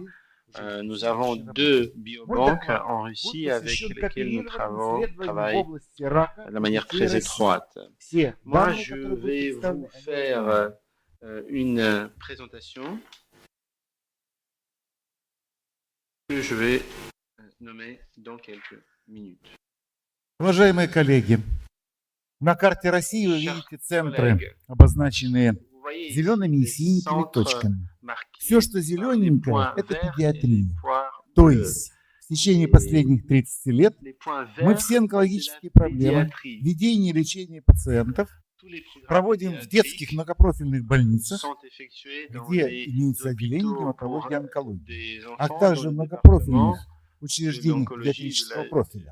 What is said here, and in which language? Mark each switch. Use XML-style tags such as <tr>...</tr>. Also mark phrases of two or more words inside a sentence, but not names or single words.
<fr>Nous avons 2 biobanques en Russie avec lesquelles nous travaillons de manière très étroite. Moi, je vais vous faire une présentation que je vais nommer dans quelques minutes.</fr> <ru>Уважаемые коллеги, на карте России вы видите центры, обозначенные зелеными и синенькими точками. Все, что зелененькое, это педиатрия. То есть в течение последних 30 лет мы все онкологические проблемы, ведение и лечение пациентов проводим в детских многопрофильных больницах, где имеется отделение гематологии и онкологии, а также в многопрофильных учреждениях педиатрического профиля.</ru>